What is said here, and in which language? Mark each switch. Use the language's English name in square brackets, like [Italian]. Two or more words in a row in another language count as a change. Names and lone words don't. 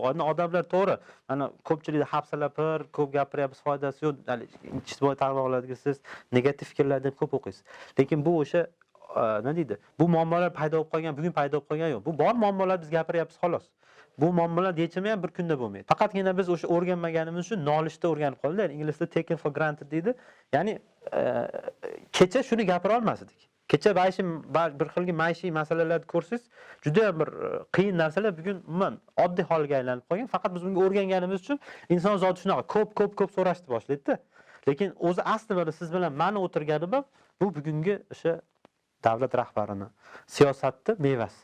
[Uzbek] Odamlar to'g'ri, mana ko'pchilikda hafsalapir, ko'p gapiryapsiz, foydasi yo'q. Ijtimoiy tarmoqlarda siz negativ fikrlarni ko'p o'qiysiz. Lekin bu o'sha nima deydi? Bu muammolar paydo bo'lib qolgan, bugun paydo bo'lib qolgan yo'q. Bu bor muammolar, biz gapiryapmiz xolos. Bu muammolar yechimi ham bir kunda bo'lmaydi. Faqatgina biz o'sha o'rganmaganimiz uchun nolishda o'rganib qoldik. Ingliz tilida [English] taken for granted [Uzbek] deydi. Ya'ni kecha shuni gapira olmasdik. Kecha bir xilgi maishiy masalalarni ko'rsangiz, juda ham bir qiyin narsalar bugun umuman oddiy holga aylanib qolgan. Faqat biz bunga o'rganganimiz uchun inson zoti shunaqa ko'p so'rashni boshlaydi-da. Lekin o'zi aslida siz bilan meni o'tirganim ham bu bugungi o'sha davlat rahbarini, siyosatni mevasi.